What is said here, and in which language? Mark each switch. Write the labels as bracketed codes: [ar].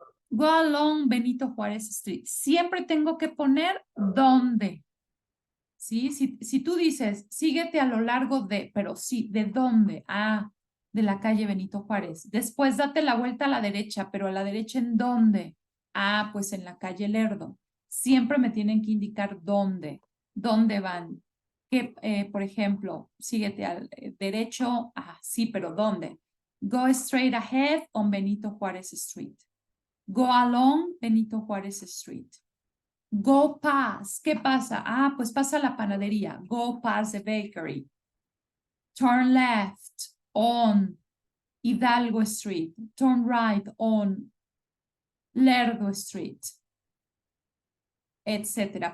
[en] Go along Benito Juárez Street. [es] Siempre tengo que poner dónde. ¿Sí? Si tú dices, síguete a lo largo de, pero sí, ¿de dónde? Ah, de la calle Benito Juárez. Después date la vuelta a la derecha, pero a la derecha ¿en dónde? Ah, pues en la calle Lerdo. Siempre me tienen que indicar dónde van. Que, por ejemplo, síguete al derecho, ah, sí, pero ¿dónde? [en] Go straight ahead on Benito Juárez Street. Go along Benito Juárez Street. Go past. [es] ¿Qué pasa? Ah, pues pasa la panadería. [en] Go past the bakery. Turn left on Hidalgo Street. Turn right on Lerdo Street. Etcétera.